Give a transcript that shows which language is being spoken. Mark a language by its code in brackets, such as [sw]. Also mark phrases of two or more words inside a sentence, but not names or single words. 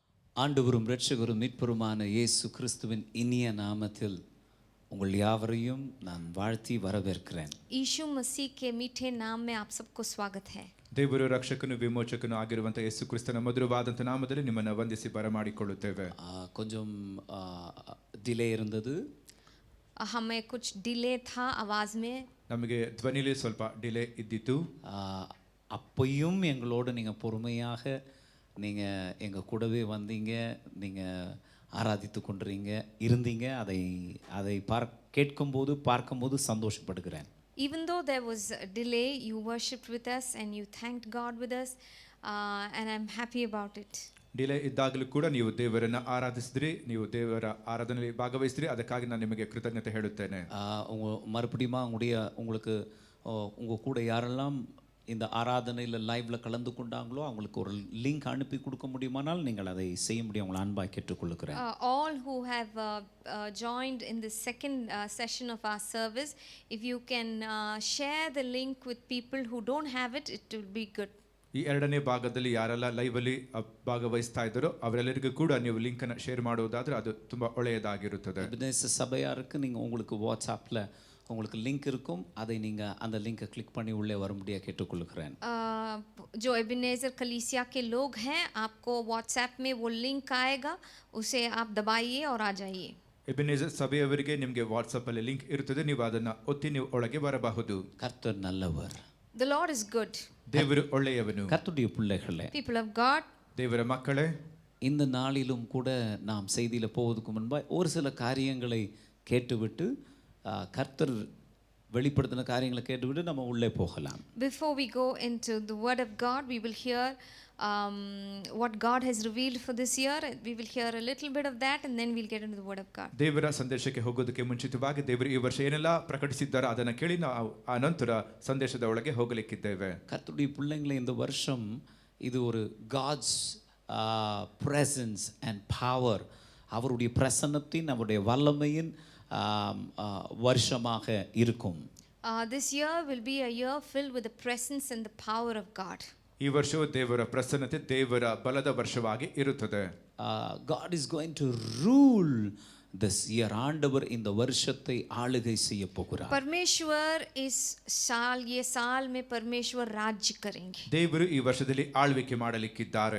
[ta] ஆண்டவரும் இரட்சகரும் மீட்பருமான இயேசு கிறிஸ்துவின் இனிய நாமத்தில் உங்கள் யாவரையும் நான் வாழ்த்தி வரவேற்கிறேன். [hi] यीशु मसीह के मीठे नाम में आप सबको स्वागत है. [kn] ದೇವರು ರಕ್ಷಕನು ವಿಮೋಚಕನು ಆಗಿರುವಂತ ಯೇಸು ಕ್ರಿಸ್ತನ ಮಧುರವಾದಂತ ನಾಮದಲ್ಲಿ ನಿಮ್ಮನ್ನು ವಂದಿಸಿ ಬರಮಾಡಿಕೊಳ್ಳುತ್ತೇವೆ. [ta] கொஞ்சம் டிலே இருந்தது. [hi] हमें कुछ डिले था आवाज में. [kn] ನಮಗೆ ಧ್ವನಿಲಿ ಸ್ವಲ್ಪ ಡಿಲೇ ಇದ್ದಿತ್ತು. [ta] அப்பையும் எங்களோடு நீங்கள் பொறுமையாக நீங்கள் எங்கள் கூடவே வந்தீங்க, நீங்கள் ஆராதித்து இருந்தீங்க. அதை கேட்கும்போது பார்க்கும்போது சந்தோஷப்படுகிறேன். [en] Even though there was a delay, you worshipped with us and you thanked God with us, and I'm happy about it. [kn] ಡಿಲೇ ಇದ್ದಾಗಲೂ ಕೂಡ ನೀವು ದೇವರನ್ನ ಆರಾಧಿಸಿದ್ರಿ, ನೀವು ದೇವರ ಆರಾಧನೆಯಲ್ಲಿ ಭಾಗವಹಿಸಿದ್ರಿ, ಅದಕ್ಕಾಗಿ ನಾನು ನಿಮಗೆ ಕೃತಜ್ಞತೆ ಹೇಳುತ್ತೇನೆ. [ta] மறுபடியும் உங்களுக்கு உங்கள் கூட யாரெல்லாம் இந்த ஆராதனையில் லைவ்ல கலந்து கொண்டாங்களோ அவங்களுக்கு ஒரு லிங்க் அனுப்பி கொடுக்க முடியுமானால் நீங்கள் அதை செய்ய முடியும். உங்களை அன்பாக கேட்டுக்கொள்கிறேன். [en] All who have joined in the second session of our service, if you can share the link with people who don't have it, it will be good. [kn] ಈ ಎರಡನೇ ಭಾಗದಲ್ಲಿ ಯಾರೆಲ್ಲ ಲೈವ್ ಅಲ್ಲಿ ಭಾಗವಹಿಸ್ತಾ ಇದ್ದಾರೋ ಅವರೆಲ್ಲರಿಗೂ ಕೂಡ ನೀವು ಲಿಂಕ್ ಅನ್ನು ಶೇರ್ ಮಾಡುವುದಾದ್ರೆ ಅದು ತುಂಬಾ ಒಳ್ಳೆಯದಾಗಿರುತ್ತದೆ. [ta] எபினேசர் சபையாருக்கு நீங்கள் உங்களுக்கு வாட்ஸ்அப்பில் உங்களுக்கு லிங்க் இருக்கும், அதை நீங்கள் அந்த லிங்கை கிளிக் பண்ணி உள்ளே வரும்படியாக கேட்டுக்கொள்கிறேன். [hi] जो एबिनेजर कलीसिया के लोग हैं, आपको व्हाट्सएप में वो लिंक आएगा, उसे आप दबाइए और आ जाइए. [kn] ಎಬಿನೇಜರ್ ಸಭೆಯವರಿಗೆ ನಿಮಗೆ ವಾಟ್ಸ್ಆಪ್ ಅಲ್ಲಿ ಲಿಂಕ್ ಇರುತ್ತದೆ, ನೀವು ಅದನ್ನ ಒತ್ತಿ ನೀವು ಒಳಗೆ ಬರಬಹುದು. [ta] கர்த்தர் நல்லவர். [en] The Lord is good. [kn] ದೇವರು ಒಳ್ಳೆಯವನು. [ta] கர்த்தருடைய பிள்ளைகளே, [en] People of God, [kn] ದೇವರ ಮಕ್ಕಳೇ, [ta] இந்த நாளிலும் கூட நாம் செய்தியில் போவதற்கு முன்பாக ஒரு சில காரியங்களை கேட்டுவிட்டு கர்த்தர் வெளிப்படுத்தின காரியங்களை கேட்டுவிட்டு நம்ம உள்ளே போகலாம். [en] Before we go into the word of God, we will hear what God has revealed for this year. We will hear a little bit of that and then we'll get into the word of God. [kn] ದೇವರ ಸಂದೇಶಕ್ಕೆ ಹೋಗೋದಕ್ಕೆ ಮುಂಚಿತವಾಗಿ ದೇವರು ಈ ವರ್ಷ ಏನೆಲ್ಲ ಪ್ರಕಟಿಸಿದ್ದಾರೆ ಅದನ್ನು ಕೇಳಿ ನಾವು ಆ ನಂತರ ಸಂದೇಶದ ಒಳಗೆ ಹೋಗಲಿಕ್ಕಿದ್ದೇವೆ. [ta] கர்த்தருடைய பிள்ளைங்களை இந்த வருஷம் இது ஒரு [en] God's presence and power, [ta] அவருடைய பிரசன்னத்தின் அவருடைய வல்லமையின் வருஷமாக இருக்கும். [en] This year will be a year filled with the presence and the power of God. [kn] ಈ ವರ್ಷವು ದೇವರ ಪ್ರಸನ್ನತೆ, ದೇವರ ಬಲದ ವರ್ಷವಾಗಿ ಇರುತ್ತದೆ. [en] God is going to rule this year. [ta] ஆண்டவர் இந்த வருஷத்தை ஆளுகை செய்ய போகிறார். [hi] परमेश्वर ये साल में परमेश्वर राज्य करेंगे. [kn] ದೇವರು ಈ ವರ್ಷದಲ್ಲಿ ಆಳ್ವಿಕೆ ಮಾಡಲಿಕ್ಕಿದ್ದಾರೆ.